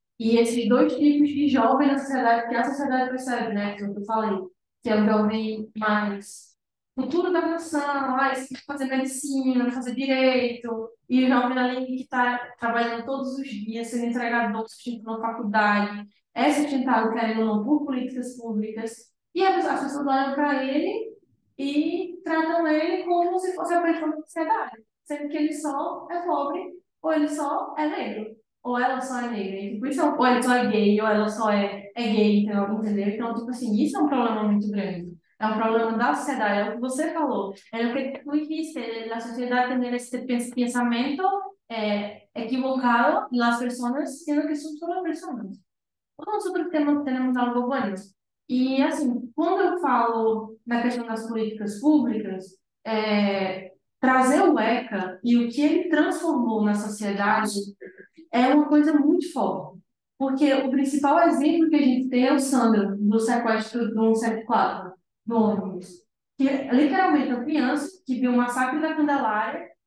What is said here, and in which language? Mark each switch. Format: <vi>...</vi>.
<pt>E esses 2 tipos de jovem na sociedade, que a sociedade percebe, né, que eu falei, que é o jovem mais futuro da nação, esse que quer fazer medicina, fazer direito, e o jovem ali que está trabalhando todos os dias, sendo entregador, sustentando na faculdade, é sustentado, querendo ou não, por políticas públicas, e as pessoas olham para ele e tratam ele como se fosse a pessoa da sociedade, sendo que ele só é pobre ou ele só é negro. Ou ela só é negra, tipo, isso ou ele só é gay, ou ela só é gay, então, entendeu? Então, tipo assim, isso é um problema muito grande. É um problema da sociedade, é o que você falou.</pt> <es>É o que tú dijiste, la sociedad tener este pensamiento equivocado, las personas, siendo que son solo personas. Todos nosotros tenemos algo bueno.</es> <pt>E, assim, quando eu falo na questão das políticas públicas, trazer o ECA e o que ele transformou na sociedade é uma coisa muito forte. Porque o principal exemplo que a gente tem é o Sandro, do sequestro do 174, do ônibus. Que literalmente uma criança que viu o massacre da Candelária,</pt>